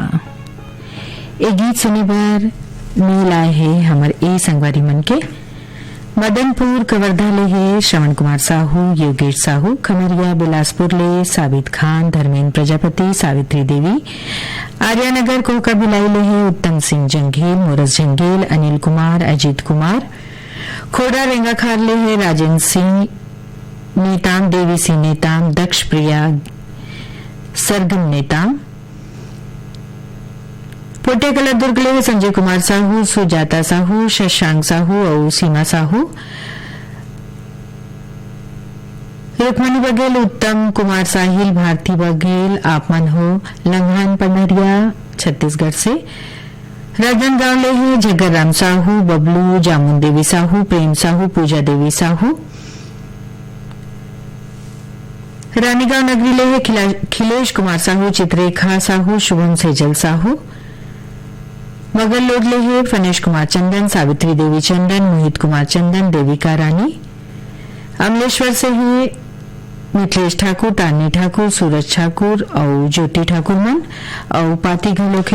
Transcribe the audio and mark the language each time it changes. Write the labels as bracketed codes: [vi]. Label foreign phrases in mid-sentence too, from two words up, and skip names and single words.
[hne] एक गीत सुने बार मिल आए है हमार ए संगवारी मन के मदनपुर कवर्धा ले है श्रवण कुमार साहू, योगेश साहू, खमरिया बिलासपुर ले साबित खान, धर्मेंद्र प्रजापति, सावित्री देवी, आर्यानगर कोका बिलाई ले है उत्तम सिंह जंघेल, मोरस जंघेल, अनिल कुमार, अजीत कुमार, खोड़ा रेंगाखार ले है राजेंद्र सिंह नेताम, देवी सिंह नेताम, दक्ष प्रिया सरगम नेताम, पोटे कला दुर्ग ले संजय कुमार साहू, सुजाता साहू, शशांक साहू और सीमा साहू, रुक्मणी बघेल, उत्तम कुमार साहिल, भारती बघेल, आपमन हो लंघान पंडरिया छत्तीसगढ़ से, राजनांदगांव ले है जगर राम साहू, बबलू, जामुन देवी साहू, प्रेम साहू, पूजा देवी साहू, रानीगांव नगरी ले है खिलेश कुमार साहू, चित्रेखा साहू, शुभम सेजल साहू, मगर लोड ले है फनेश कुमार चंदन, सावित्री देवी चंदन, मोहित कुमार चंदन, देविका रानी, अमलेश्वर से है मिथिलेश ठाकुर, तानी ठाकुर, सूरज ठाकुर और ज्योति ठाकुर मन और पाती घलो के